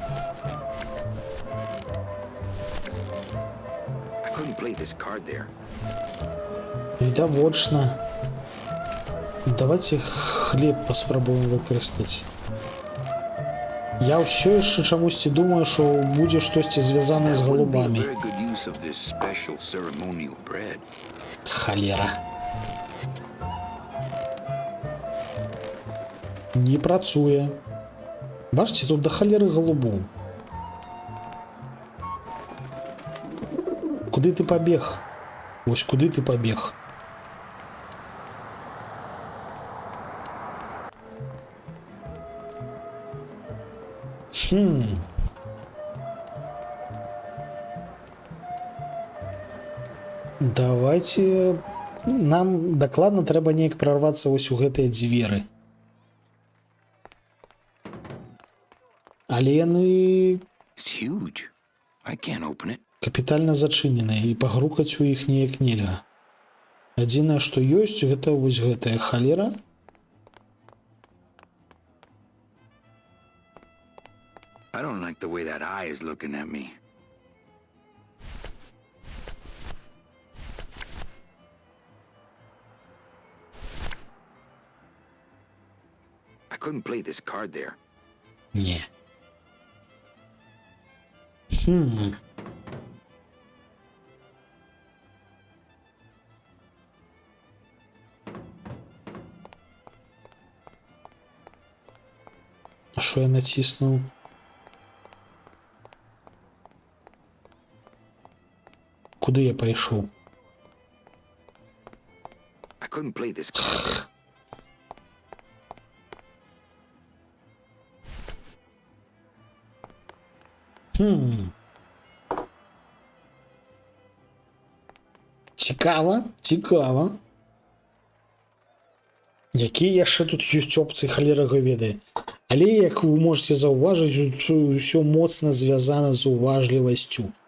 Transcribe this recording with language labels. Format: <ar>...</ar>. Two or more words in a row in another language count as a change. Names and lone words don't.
<en>I couldn't play this card there.</en> <be>Відавочна. Давайте хлеб паспрабуем выкарыстаць. Я ўсё яшчэ чамусьці думаю, што будзе штосьці звязанае з</be> <en>That wouldn't be a</en> <be>голубамі.</be> <en>very good use of this special ceremonial bread.</en> <be>Холера. Не працуе. Бачите, тут до холеры голубоў. Куды ты побег? Ось куды ты побег? Давайте... Нам дакладна трэба неяк прорвацца вось у гэтыя дзверы. Але яны</be> <en>It's huge. I can't open it.</en> <be>капітальна зачыненыя і пагрукаць у іх неяк нельга. Адзінае, што ёсць, гэта вось гэтая халера.</be> <en>I don't like the way that eye is looking at me. I couldn't play this card there.</en> <uk>Не. А що я натиснув? Куди я пішов?</uk> <en>I couldn't play this card there.</en> <be>Цікаво, цікаво. Які яшчэ тут ёсць опцыі, халера яго ведае. Але, як вы можете заўважыць, тут усё моцна звязана з уважлівасцю.</be>